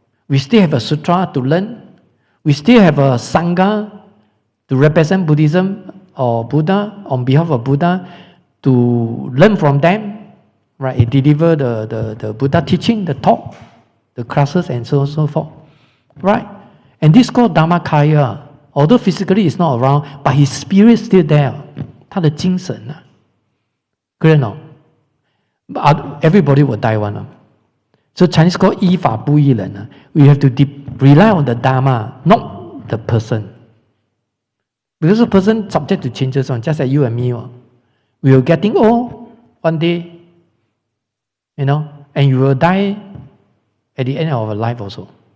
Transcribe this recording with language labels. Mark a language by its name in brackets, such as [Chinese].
[English] We still have a sutra to learn. We still have a Sangha to represent Buddhism or Buddha on behalf of Buddha to learn from them. Right? He deliver the Buddha teaching, the talk, the classes and so on and so forth. Right? And this is called Dhammakaya. Although physically he's not around, but his spirit is still there. [Chinese] 他的精神啊 [English] clear no? Everybody will die one. So Chinese called [Chinese] 依法不依人. [English] We have to rely on the Dharma, not the person. Because the person subject to changes on, just like you and me. We are getting old one day, and you will die at the end of our life also.